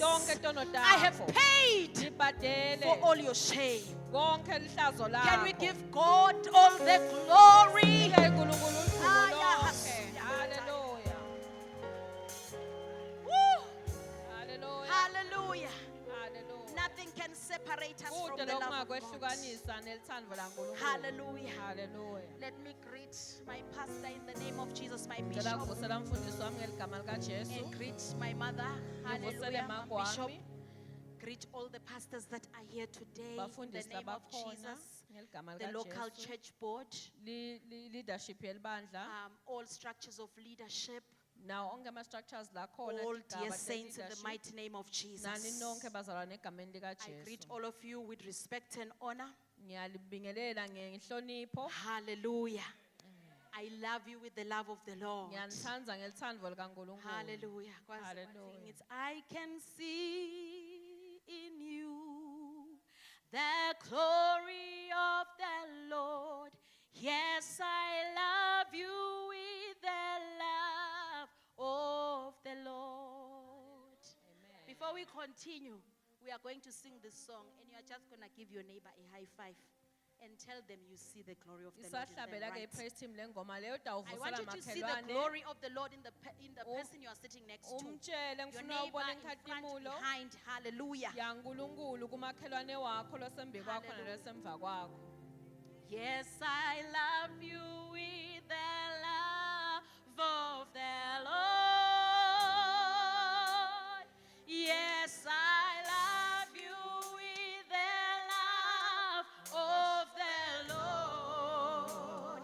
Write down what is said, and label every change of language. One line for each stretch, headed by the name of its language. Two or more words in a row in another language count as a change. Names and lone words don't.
Swati: tonke tono
English: I have
Swati: takho
English: paid
Swati: ngibhadele
English: for all your shame.
Swati: konke lihlazo
English: Can we
Swati: lakho
English: give God all the glory?
Swati: Sike uNkulunkulu Ah, udumo
English: yeah,
Swati: lonke.
English: hallelujah. Hallelujah. Woo! Hallelujah. Hallelujah. Hallelujah. Nothing can separate us from
Swati: Kude
English: the love of God.
Swati: lokungakwehlukanisa nelithando laNkulunkulu.
English: Hallelujah. Hallelujah. Let me greet my pastor in the name of Jesus, my
Swati: Ngicela
English: bishop,
Swati: ukuvusela mfundisi wami ngeligama likaJesu.
English: and greet my mother.
Swati: Ngivusele
English: Hallelujah, my
Swati: mama
English: bishop.
Swati: wami.
English: Greet all the pastors that are here today in the
Swati: Bafundisi
English: name of
Swati: labakhona
English: Jesus,
Swati: ngeligama
English: the local
Swati: likaJesu.
English: church board,
Swati: Leadership yelibandla.
English: all structures of leadership,
Swati: Nawo onke ama-structures lakhona.
English: all
Swati: tigaba
English: dear
Swati: te
English: saints in the
Swati: leadership.
English: mighty name of
Swati: Nani
English: Jesus.
Swati: nonke bazalwane egameni
English: I greet
Swati: likaJesu.
English: all of you with respect and honor.
Swati: Ngiyalibingelela ngenhlonipho.
English: Hallelujah. I love you with the love of the Lord.
Swati: Ngiyanithanda ngelithando likaNkulunkulu.
English: Hallelujah. Kwazi one Hallelujah. thing, it's I can see in you the glory of the Lord. Yes, I love you with the love of the Lord. Amen. Before we continue, we are going to sing this song, and you are just going to give your neighbor a high five and tell them you see the glory of the Lord in
Swati: Isahlabela
English: their
Swati: ke
English: right. praise team
Swati: lengoma leyo
English: I want
Swati: utawuvusela
English: you to see the
Swati: makhelwane.
English: glory of the Lord in the person you are sitting next to.
Swati: Umtshele
English: Your
Swati: ngifuna
English: neighbor
Swati: ubone
English: in front,
Swati: inkhatimulo
English: behind. Hallelujah.
Swati: yaNkulunkulu kumakhelwane wakho losembi kwakho
English: Hallelujah.
Swati: nalosemva kwakho.
English: Yes, I love you with the love of the Lord. Yes, I love you with the love of the Lord.